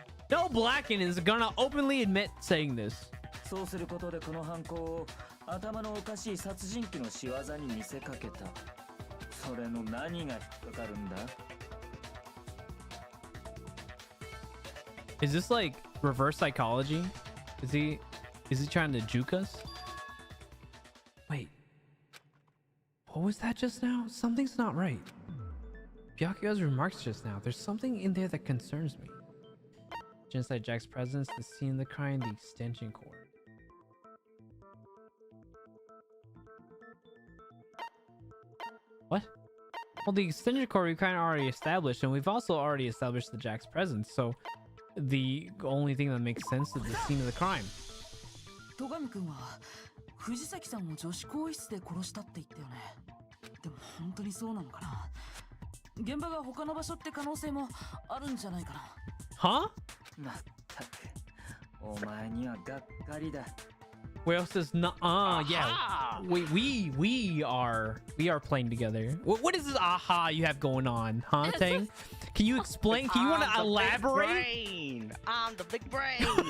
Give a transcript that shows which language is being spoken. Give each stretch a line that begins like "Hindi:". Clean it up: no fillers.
English: No Blacken is gonna openly admit saying this.
Japanese: そうすることでこの犯行を頭のおかしい殺人鬼の仕業に見せかけた。それの何が引っかかるんだ?
English: Is this like reverse psychology? Is he trying to juke us? Wait. What was that just now? Something's not right. Byakuya's remarks just now. There's something in there that concerns me. Genocide Jack's presence, the scene of the crime, the extension cord. What? Well, the extension cord we kind of already established, and we've also already established the Jack's presence, so the only thing that makes sense is the scene of the crime.
Japanese: 戸上くんは藤崎さんを女子更衣室で殺したって言ったよね。でも本当にそうなのかな。現場が他の場所って可能性もあるんじゃないかな。 Huh? まったく、お前にはがっかりだ。
English: Whale says, "Nuh-uh, yeah, we are playing together." What is this aha you have going on, huh, Tang? Can you explain? Can you want to elaborate? I'm the big brain.